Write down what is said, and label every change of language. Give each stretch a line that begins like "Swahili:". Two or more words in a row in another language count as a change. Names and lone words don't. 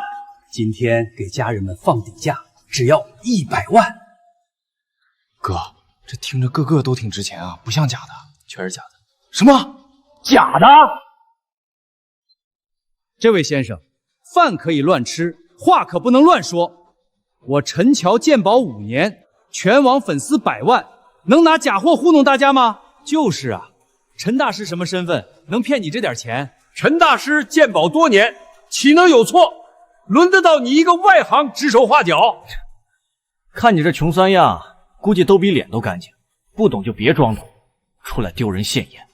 Chinese: 今天给家人们放底价，只要100万。哥，这听着个个都挺值钱啊，不像假的。全是假的。什么？假的？这位先生，饭可以乱吃，话可不能乱說。我陈橋鉴寶5 年，全網粉絲100萬，能拿假貨糊弄大家嗎？就是啊，陳大師什麼身份，能騙你這點錢？陳大師鑑寶多年，豈能有錯？輪得到你一個外行指手畫腳？看你這窮酸樣，估計都比臉都乾淨，不懂就別裝懂，出來丟人現眼。